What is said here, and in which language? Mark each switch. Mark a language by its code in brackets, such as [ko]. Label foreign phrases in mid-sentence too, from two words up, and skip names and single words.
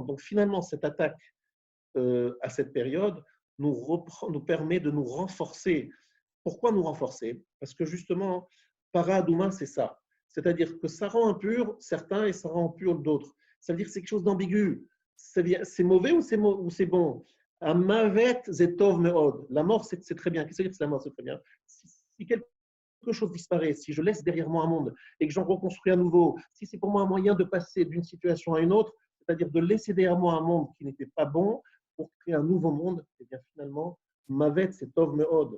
[fr] Donc, finalement, cette attaque à cette période nous permet de nous renforcer. Pourquoi nous renforcer? Parce que justement, Paradouma, c'est ça. C'est-à-dire que ça rend impur certains et ça rend pur d'autres. Ça veut dire que c'est quelque chose d'ambigu. C'est mauvais ou c'est bon? [he] המוות זה טוב מאוד. [fr] La mort, c'est très bien. Qu'est-ce que c'est la mort? C'est très bien. Si quelque chose disparaît, si je laisse derrière moi un monde et que j'en reconstruis un nouveau, si c'est pour moi un moyen de passer d'une situation à une autre, c'est-à-dire de laisser derrière moi un monde qui n'était pas bon pour créer un nouveau monde, et bien finalement, Mavet, c'est [he] טוב מאוד.